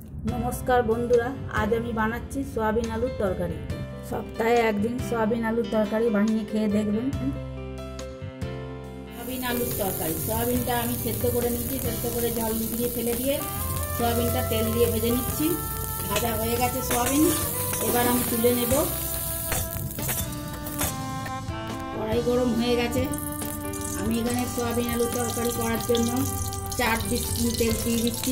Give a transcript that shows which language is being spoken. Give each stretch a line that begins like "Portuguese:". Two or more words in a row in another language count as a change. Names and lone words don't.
Bangla: নমস্কার বন্ধুরা আজ আমি বানাচ্ছি সোয়াবিন আলুর তরকারি। সপ্তাহে একদিন সোয়াবিন আলুর তরকারি বানিয়ে খেয়ে দেখবেন। সোয়াবিন আলুর তরকারি সোয়াবিনটা আমি সেদ্ধ করে নিয়েছি, সেদ্ধ করে জল নিভিয়ে ফেলে দিয়ে সোয়াবিনটা তেল দিয়ে ভেজে নিচ্ছি। ভাজা হয়ে গেছে সোয়াবিন, এবার আমি তুলে নেব। কড়াই গরম হয়ে গেছে, আমি এখানে সোয়াবিন আলুর তরকারি করার জন্য 4 টিস্পুন তেল দিয়ে দিচ্ছি।